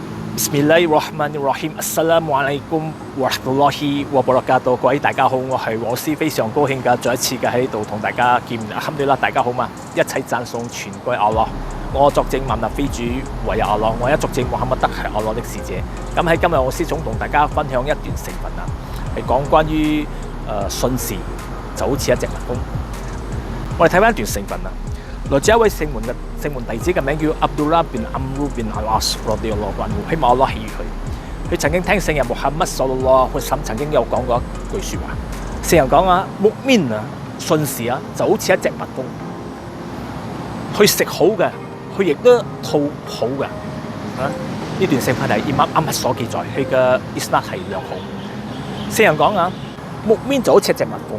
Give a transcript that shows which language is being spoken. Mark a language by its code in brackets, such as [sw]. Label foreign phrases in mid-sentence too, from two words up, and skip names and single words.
[ar] بسم الله الرحمن الرحيم السلام عليكم ورحمة الله وبركاته. [yue] 各位大家好，我係我師，非常高興嘅再一次嘅喺度同大家見面。Alhamdulillah，大家好嘛？一切讚頌全歸阿拉。我作證萬物非主，唯有阿拉。我一作證穆罕默德係阿拉的使者。咁喺今日我師總同大家分享一段聖文啊，係講關於信士就好似一隻蜜蜂。我哋睇翻一段聖文啊。來自一位聖門弟子嘅名叫 Abdullah bin Amr bin al-As radhiyallahu anhu，希望阿拉喜悅佢。佢曾經聽聖人穆罕默德 [ar] صلى الله عليه وسلم [yue] 曾經有講過一句説話，聖人講啊，木面啊，信士啊，就好似一隻蜜蜂，佢食好嘅，佢亦都吐好嘅。呢段聖文係伊瑪阿麥所記載，佢嘅isnad係良好。聖人講啊，木面就好似一隻蜜蜂。